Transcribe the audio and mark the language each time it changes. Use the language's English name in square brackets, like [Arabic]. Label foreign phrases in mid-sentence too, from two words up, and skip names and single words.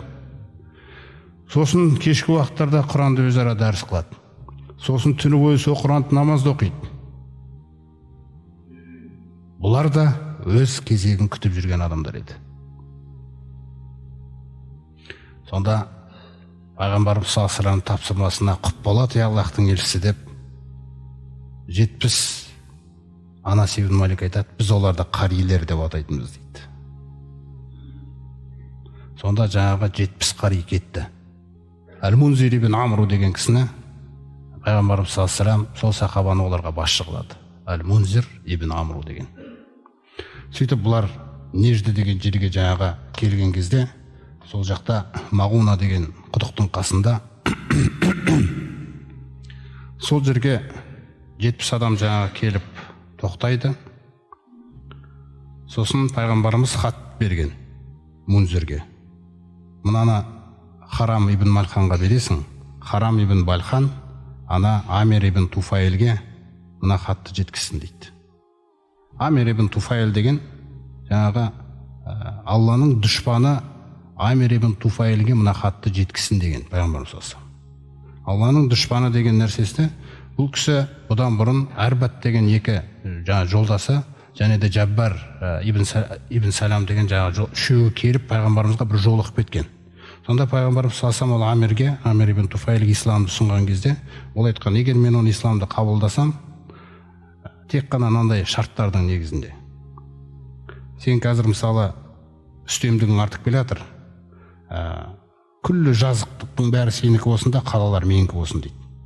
[Kazakh] Сосын кешкі уақыттарда Құранды өзара дәріс қылады. Сосын түні бойы сол Құранды намазды оқиды. Бұлар да өз кезегін күтіп жүрген адамдар еді. Сонда пайғамбарымыз [Arabic] صلى الله عليه وسلم [Kazakh] тапсырмасына құп болады Аллахтың елшісі деп 70 Анас ибн Малик айтады: «Біз оларды қарилер деп атайтынбыз» дейді. Сонда жаңағы 70 қари кетті. Әл-Мунзир ибн Амру деген кісіні пайғамбарымыз [Arabic] صلى الله عليه وسلم [Kazakh] сол сахабаны оларға басшы қылады. Әл-Мунзир ибн Амру деген. Сөйтіп бұлар Нежді деген жерге жаңағы келген кезде, сол жақта Мағуна деген құдықтың қасында сол жерге 70 адам жаңағы келіп тоқтайды. Сосын пайғамбарымыз хат берген Мунзирге: «Мынаны Харам ибн Малханға бересің. Харам ибн Малхан ана Амир ибн Туфайлге мына хатты жеткізсін» дейді. Амир ибн Туфайл деген жаңағы Алланың дұшпаны Амир ибн Туфайлге мына хатты жеткізсін деген пайғамбарымыз [Arabic] صلى الله عليه وسلم. [Kazakh] Алланың дұшпаны деген нәрсесі, бұл кісі бұдан бұрын Арбат деген екі жолдасы, және де Жаббар ибн Салам деген үшеуі келіп пайғамбарымызға бір жолығып кеткен. Сонда пайғамбарымыз [Arabic] صلى الله عليه وسلم [Kazakh] Амир ибн Туфайлге исламды ұсынған кезде, ол айтқан: «Егер мен оны исламды қабылдасам, тек қана мынандай шарттардың негізінде. Сен қазір мысалы үстемдігің артып келе жатыр. Күллі жазықтықтың бәрі сенікі болсын да, қалалар менікі болсын» дейді.